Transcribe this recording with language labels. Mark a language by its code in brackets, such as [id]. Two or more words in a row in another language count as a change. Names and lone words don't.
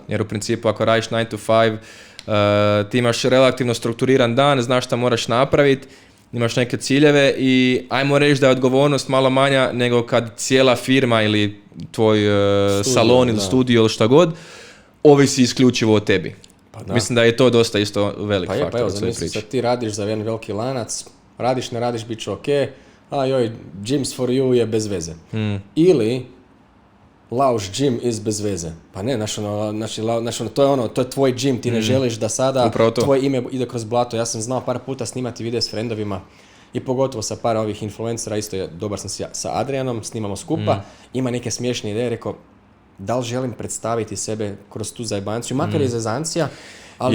[hr] Jer u principu ako radiš 9 to 5, ti imaš relativno strukturiran dan, znaš šta moraš napraviti, imaš neke ciljeve i ajmo reći da je odgovornost malo manja nego kad cijela firma ili tvoj salon ili studio ili šta god ovisi isključivo o tebi. Pa mislim da je to dosta isto velik faktor. Pa evo, zamisli sad ti radiš za jedan veliki lanac, radiš, ne radiš, bit će ok, [en] gyms for you [hr] je bez veze. Ili Lauš [en] gym is [hr] bez veze. Pa ne, to je tvoj gym, ti ne želiš da sada tvoje ime ide kroz blato. Ja sam znao par puta snimati videe s frendovima i pogotovo sa par ovih influencera, isto je, dobar sam sa Adrianom, snimamo skupa, ima neke smiješne ideje, rekao, da li želim predstaviti sebe kroz tu zajbanciju, makar je zezancija, ali